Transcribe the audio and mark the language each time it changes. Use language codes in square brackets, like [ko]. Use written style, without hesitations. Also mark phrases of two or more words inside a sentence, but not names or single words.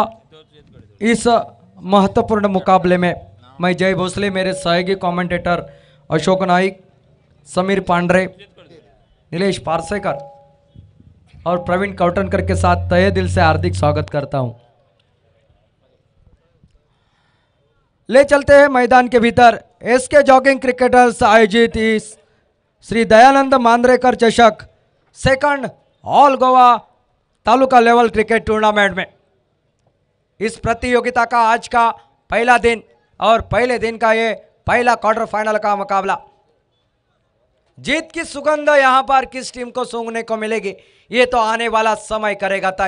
[hi] इस महत्वपूर्ण मुकाबले में मैं जय भोसले, मेरे सहयोगी कमेंटेटर अशोक नाइक, समीर पांडरे, नीलेश पारसेकर और प्रवीण कौटनकर के साथ तहे दिल से हार्दिक स्वागत करता हूं। ले चलते हैं मैदान के भीतर एसके जॉगिंग क्रिकेटर्स आयोजित इस श्री दयानंद मांद्रेकर चषक सेकंड ऑल गोवा तालुका लेवल क्रिकेट टूर्नामेंट में। इस प्रतियोगिता का आज का पहला दिन और पहले दिन का ये पहला [en] quarter final [hi] का मुकाबला। जीत की सुगंध यहां पर किस टीम को सूंघने को मिलेगी ये तो आने वाला समय करेगा तय।